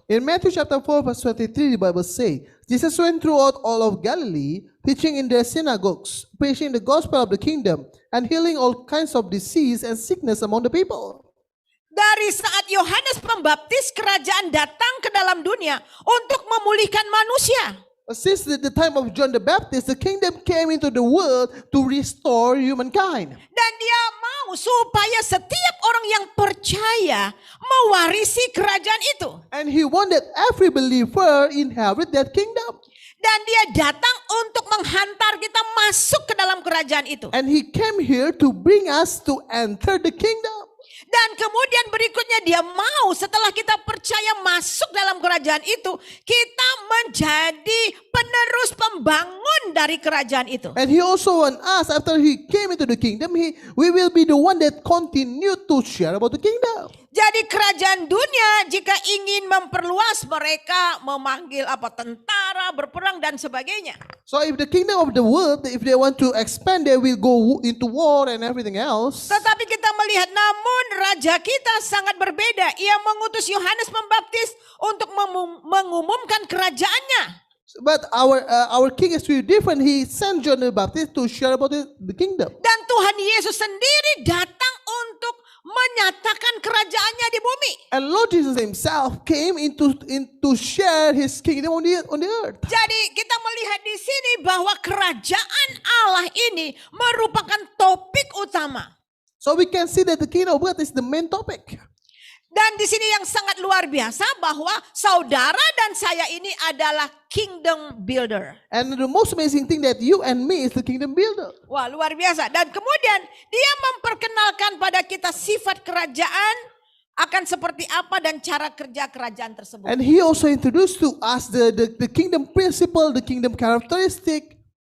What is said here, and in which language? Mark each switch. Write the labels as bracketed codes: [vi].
[en] In Matthew chapter 4 verse 23, the Bible says, Jesus went throughout all of Galilee, teaching in their synagogues, preaching the gospel of the kingdom, and healing all kinds of disease and sickness among the people. [id] Dari saat Yohanes Pembaptis, kerajaan datang ke dalam dunia untuk memulihkan manusia. [en] Since the time of John the Baptist, the kingdom came into the world to restore humankind. [id] Dan dia mau supaya setiap orang yang percaya mewarisi kerajaan itu. [en] And he wanted every believer inherit that kingdom. [id] Dan dia datang untuk menghantar kita masuk ke dalam kerajaan itu. [en] And he came here to bring us to enter the kingdom. [id] Dan kemudian berikutnya dia mau setelah kita percaya masuk dalam kerajaan itu, kita menjadi penerus pembangun dari kerajaan itu. [en] And he also want us, after he came into the kingdom, we will be the one that continue to share about the kingdom. [id] Jadi kerajaan dunia jika ingin memperluas, mereka memanggil tentara, berperang dan sebagainya. [en] So if the kingdom of the world, if they want to expand, they will go into war and everything else. [id] Tetapi kita melihat namun raja kita sangat berbeda. Ia mengutus Yohanes Pembaptis untuk mengumumkan kerajaannya. [en] But our king is really different. He sent John the Baptist to share about the kingdom. [id] Dan Tuhan Yesus sendiri datang untuk menyatakan kerajaannya di bumi. [en] And Lord Jesus himself came into share his kingdom on the earth. [id] Jadi kita melihat di sini bahwa kerajaan Allah ini merupakan topik utama. [en] So we can see that the kingdom of God is the main topic. [id] Dan di sini yang sangat luar biasa bahwa saudara dan saya ini adalah [en] kingdom builder. And the most amazing thing that you and me is the kingdom builder. [id] Wah, luar biasa. Dan kemudian dia memperkenalkan pada kita sifat kerajaan akan seperti apa dan cara kerja kerajaan tersebut. [en] And he also introduced to us the kingdom principle, the kingdom characteristic.